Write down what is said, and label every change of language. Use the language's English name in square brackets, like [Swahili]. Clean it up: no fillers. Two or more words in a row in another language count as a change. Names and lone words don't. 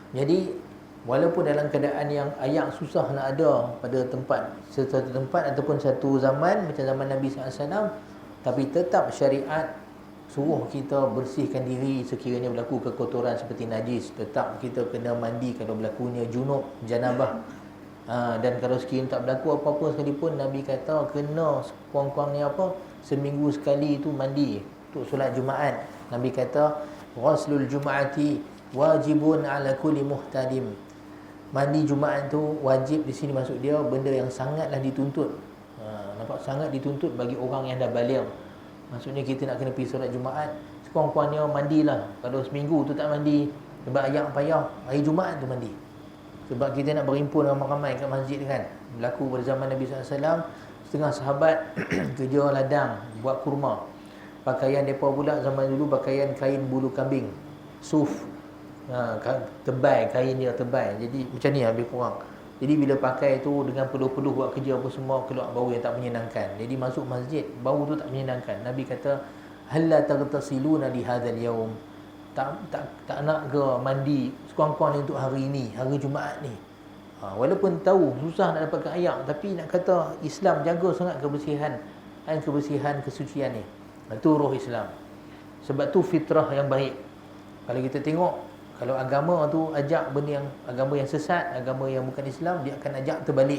[Malay] Jadi Walaupun dalam keadaan yang ayak susah nak ada pada satu tempat ataupun satu zaman macam zaman Nabi SAW, tapi tetap syariat suruh kita bersihkan diri sekiranya berlaku kekotoran seperti najis. Tetap kita kena mandi kalau berlakunya junub, janabah. Dan kalau sekiranya tak berlaku apa-apa sekalipun, Nabi kata kena kurang-kurangnya seminggu sekali itu mandi untuk solat Jumaat. Nabi kata [Arabic] غسل الجمعة واجب على كل محتلم. [Malay] Mandi Jumaat tu wajib, di sini maksud dia benda yang sangatlah dituntut. Nampak, sangat dituntut bagi orang yang dah baligh. Maksudnya kita nak kena pergi solat Jumaat, sekurang-kurangnya mandilah. Kalau seminggu tu tak mandi sebab ayak payah, hari Jumaat tu mandi. Sebab kita nak berhimpun ramai-ramai kat masjid kan. Berlaku pada zaman Nabi SAW, setengah sahabat kerja ladang buat kurma. Pakaian mereka pula zaman dulu pakaian kain bulu kambing, suf. Tebal, kain dia tebal. Jadi macam ni lebih kurang. Jadi bila pakai tu dengan peluh-peluh buat kerja apa semua, keluar bau yang tak menyenangkan. Jadi masuk masjid, bau tu tak menyenangkan. Nabi kata [Arabic] هلا تغتسلون لهذا اليوم. [Malay] Tak nak ke mandi sekurang-kurangnya untuk hari ini, hari Jumaat ni. Walaupun tahu susah nak dapatkan ayak, tapi nak kata Islam jaga sangat kebersihan kesucian ni. Itu roh Islam. Sebab tu fitrah yang baik. Kalau kita tengok, kalau agama tu ajak benda yang agama yang sesat, agama yang bukan Islam, dia akan ajak terbalik.